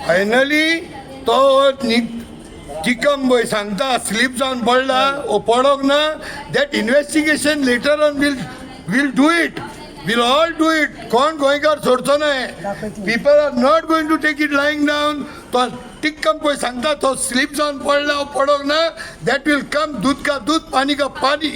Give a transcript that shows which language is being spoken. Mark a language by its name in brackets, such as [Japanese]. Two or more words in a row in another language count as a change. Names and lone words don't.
[Konkani] फायनली तो चिकम सांगता स्लीप जावन पडला ओ पडोंक ना. [English] that investigation later on will do it. We'll all do it. [Konkani] कोण गोंयकार सोडचो नाही. [English] People are not going to take it lying down. [Konkani] तो टिक्कम पळय सांगता तो स्लीप जावन पडला पडोंक ना. [English] That will come. [Hindi] दूध का दूध पानी का पानी.